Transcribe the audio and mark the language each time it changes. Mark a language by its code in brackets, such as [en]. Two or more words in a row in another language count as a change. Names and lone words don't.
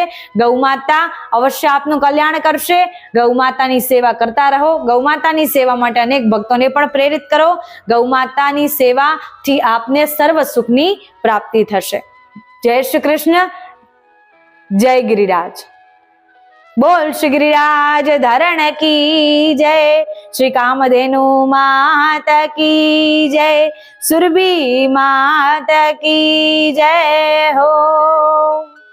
[gu] ગૌ માતા અવશ્ય આપનું કલ્યાણ કરશે. ગૌ માતાની સેવા કરતા રહો. ગૌ માતાની સેવા માટે અનેક ભક્તોને પણ પ્રેરિત કરો. ગૌ માતાની સેવાથી આપને સર્વ સુખની પ્રાપ્તિ થશે. જય શ્રી કૃષ્ણ, જય ગિરિરાજ. [hi] बोल श्री गिरिराज धरण की जय, श्री कामधेनु माता की जय, सुरभि माता की जय हो.